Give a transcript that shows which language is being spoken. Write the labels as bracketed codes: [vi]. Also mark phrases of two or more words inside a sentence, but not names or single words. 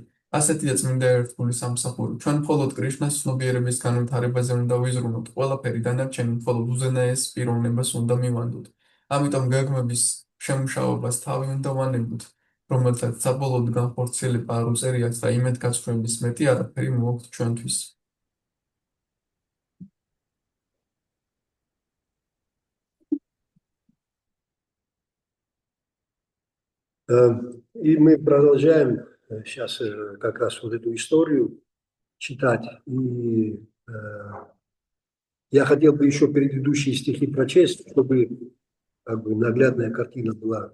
[ka] ასეთია წმინდა ერთგული სამსახური. ჩვენ მხოლოდ კრიშნას ცნობიერების განვითარებაზე უნდა ვიზრუნოთ, ყველაფერი დანარჩენი მხოლოდ უზენაეს პიროვნებას უნდა მივანდოთ. ამიტომ გეგმების შემუშავებას თავი უნდა ვანებოთ, რომელთაც საბოლოოდ განხორციელება არ უწერიათ და იმედგაცრუების მეტი არაფერი მოაქვთ ჩვენთვის. [ru] И мы продолжаем сейчас как раз вот эту историю читать. И я хотел бы еще предыдущие стихи прочесть, чтобы как бы наглядная картина была.